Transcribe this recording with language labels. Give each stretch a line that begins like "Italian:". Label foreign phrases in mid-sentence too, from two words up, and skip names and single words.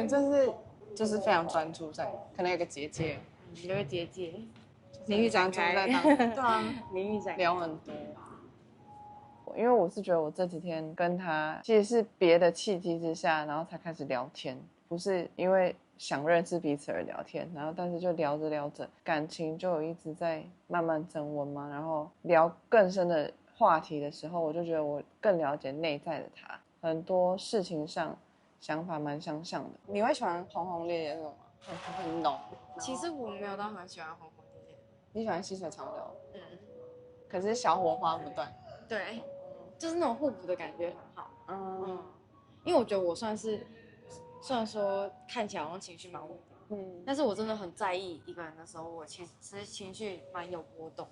Chinese: 对，就是非常專注在，可能有個結界，有個結界，名譽展開在當，對啊，名譽展聊很多。因為我是覺得我這幾天跟他其實是別的契機之下，然後才開始聊天，不是因為想認識彼此而聊天，然後但是就聊着聊着，感情就有一直在慢慢增溫嘛，然後聊更深的話題的時候，我就覺得我更了解內在的他，很多事情上想法蠻相像的。你会喜歡轟轟烈烈那種嗎？很濃。其實我沒有到很喜歡轟轟烈烈。你喜歡細水長流？可是小火花不斷。對，就是那種互補的感覺很好。因為我覺得我雖然說看起來好像情緒蠻穩定，但是我真的很在意一個人的時候，我其實情緒蠻有波動。